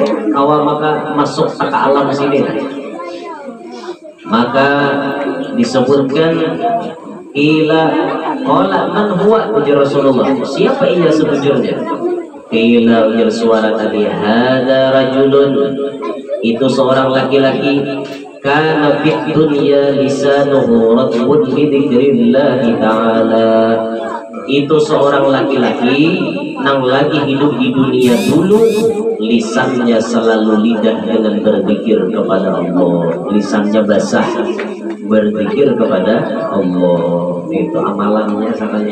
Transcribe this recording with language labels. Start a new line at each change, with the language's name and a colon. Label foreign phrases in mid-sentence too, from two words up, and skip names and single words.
Banjar: Awal maka masuk ke alam sini. Maka disebutkan
Arabic: إلى قال من هو,
Banjar: ujar Rasulullah, siapa ia sebujurnya?
Arabic: قيل,
Banjar: ujar suara tadi,
Arabic: هذا رجل,
Banjar: itu seorang laki-laki,
Arabic: كان في الدنيا لسانه رطب بذكر الله تعالى,
Banjar: itu seorang laki-laki yang lagi hidup di dunia dulu, lisannya selalu lidah dengan berzikir kepada Allah, lisannya basah berzikir kepada Allah. Itu amalannya sakali.